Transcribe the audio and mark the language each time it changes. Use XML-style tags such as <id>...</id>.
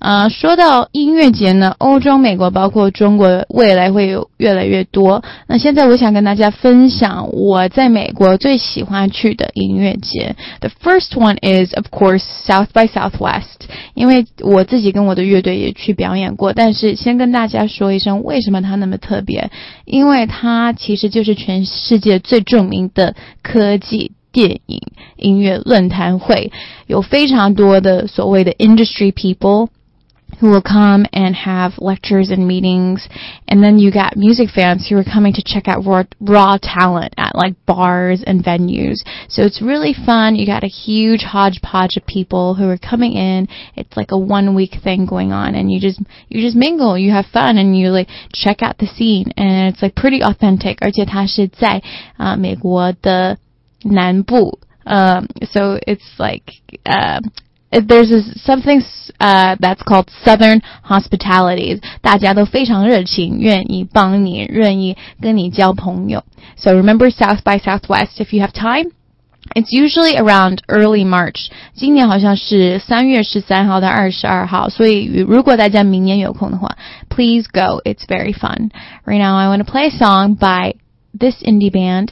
<zh>说到音乐节呢，欧洲、美国包括中国未来会有越来越多。那现在我想跟大家分享我在美国最喜欢去的音乐节。</zh> <en>The first one is, of course, South by Southwest.</en> <zh>因为我自己跟我的乐队也去表演过，但是先跟大家说一声为什么它那么特别。因为它其实就是全世界最著名的科技电影音乐论坛会，有非常多的所谓的</zh> <en>industry people who will come and have lectures and meetings, and then you got music fans who are coming to check out raw talent at like bars and venues. So it's really fun. You got a huge hodgepodge of people who are coming in. It's like a 1 week thing going on, and you just mingle, you have fun, and you like check out the scene, and it's like pretty authentic.</en> <zh>而且它是在美国的南部</zh> <en>so it's like there's something that's called Southern Hospitality.</en> <zh>大家都非常热情，愿意帮你，愿意跟你交朋友。</zh> <en>So remember South by Southwest if you have time. It's usually around early March.</en> <zh>今年好像是3月13号到22号，所以如果大家明年有空的话，</zh> <en>please go, it's very fun. Right now I want to play a song bythis indie band.</en>